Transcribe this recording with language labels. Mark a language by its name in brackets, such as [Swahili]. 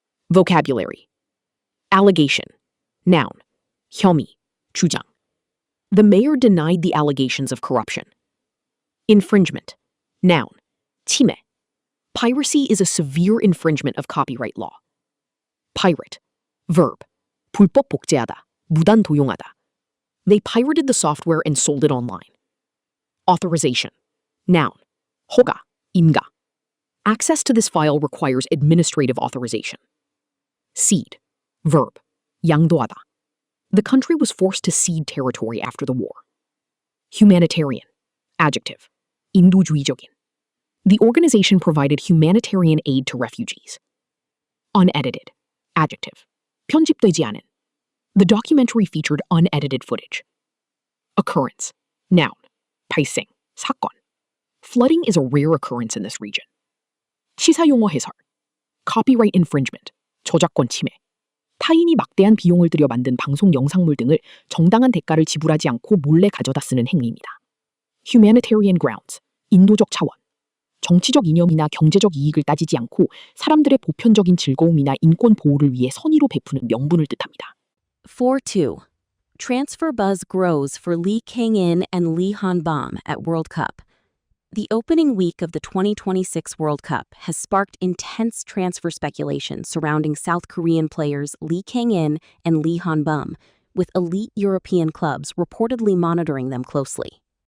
[English] Vocabulary. Allegation. Noun. [Korean] 혐의, 주장. [English] The mayor denied the allegations of corruption. Infringement. Noun. [Korean] 침해. [English] Piracy is a severe infringement of copyright law. Pirate. Verb. [Korean] 불법 복제하다, 무단 도용하다. [English] They pirated the software and sold it online. Authorization. Noun. [Korean] 허가, 임가. [English] Access to this file requires administrative authorization. Cede. Verb. [Korean] 양도하다. [English] The country was forced to cede territory after the war. Humanitarian. Adjective. [Korean] 인도주의적인. [English] The organization provided humanitarian aid to refugees. Unedited. Adjective. [Korean] 편집되지 않은. [English] The documentary featured unedited footage. Occurrence. Noun. [Korean] 발생, 사건. [English] Flooding is a rare occurrence in this region. [Korean] 시사용어 해설. [English] Copyright infringement. [Korean] 저작권 침해. 타인이 막대한 비용을 들여 만든 방송 영상물 등을 정당한 대가를 지불하지 않고 몰래 가져다 쓰는 행위입니다. [English] Humanitarian grounds, [Korean] 인도적 차원. 정치적 이념이나 경제적 이익을 따지지 않고 사람들의 보편적인 즐거움이나 인권 보호를 위해 선의로 베푸는 명분을 뜻합니다. 4-2. [English] Transfer buzz grows for Lee Kang-in and Lee Han-bum at World Cup. The opening week of the 2026 World Cup has sparked intense transfer speculation surrounding South Korean players Lee Kang-in and Lee Han-bum, with elite European clubs reportedly monitoring them closely.